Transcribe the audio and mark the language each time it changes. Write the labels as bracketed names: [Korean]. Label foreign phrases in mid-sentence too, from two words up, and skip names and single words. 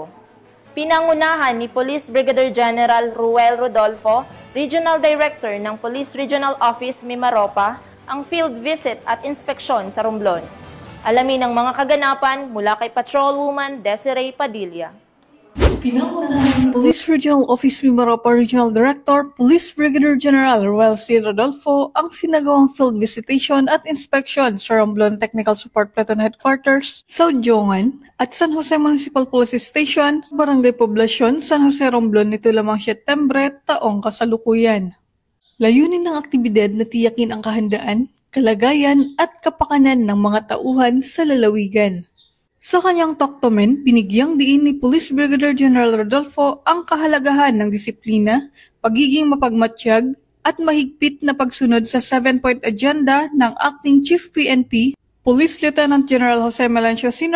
[Filipino] Pinangunahan ni Police Brigadier General Ruel Rodolfo, Regional Director ng Police Regional Office Mimaropa, ang [English] field visit [Filipino] at inspeksyon sa Romblon. Alamin ang mga kaganapan mula kay Patrolwoman Desiree Padilla. Pinangunahan Police Regional Office Mimaropa Regional Director, Police Brigadier General Ruel C. Rodolfo ang sinagawang [English] field visitation [Filipino] at inspection sa Romblon Technical Support Platoon Headquarters, South Jongan at San Jose Municipal Police Station, Barangay Poblacion, San Jose, Romblon nito lamang Setyembre taong kasalukuyan. Layunin ng aktibidad na tiyakin ang kahandaan, kalagayan at kapakanan ng mga tauhan sa lalawigan. Sa kanyang toktomen, binigyang diin ni Police Brigadier General Rodolfo ang kahalagahan ng disiplina, pagiging mapagmatsyag, at mahigpit na pagsunod sa [English] 7-point agenda [Filipino] ng Acting Chief PNP, Police Lieutenant General Jose Melancio Sr.